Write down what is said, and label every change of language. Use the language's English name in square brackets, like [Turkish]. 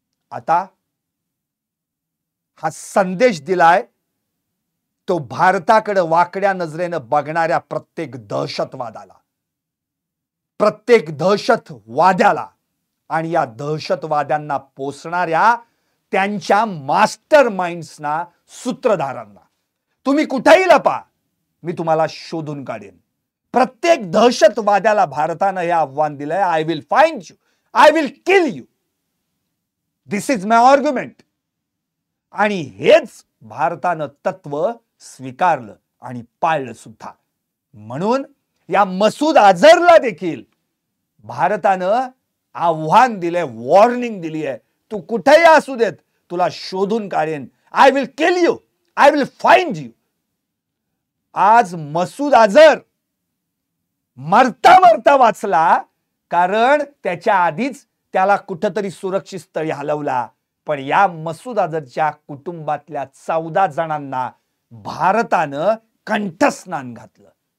[Marathi] आता हा संदेश दिलाय तो भारताकडे वाकड्या नजरेनं बघणाऱ्या प्रत्येक दहशतवादाला, प्रत्येक दहशतवाद्याला आणि या दहशतवाद्यांना पोसणाऱ्या त्यांच्या मास्टर माइंड्सना, सूत्रधारांना. तुम्ही कुठेही लपा, मी तुम्हाला शोधून काढेन. प्रत्येक दहशतवाद्याला भारतानं हे आव्हान दिलंय. [English] I will find you, I will kill you. This is my argument. [Marathi] आणि हेच भारतानं तत्व स्वीकारलं आणि पाळलं सुद्धा. म्हणून या मसूद अझरला देखील भारतानं आव्हान दिलंय, वॉर्निंग दिली आहे. तू कुठेही असू देत, तुला शोधून काढेन. [English] I will kill you, I will find you. [Marathi] आज मसूद अझर मरता मरता वाचला, कारण त्याच्या आधीच त्याला कुठेतरी सुरक्षित स्थळी हलवला. पण या मसूद अझरच्या कुटुंबातल्या 14 जणांना भारतानं कंठस्नान घातलं.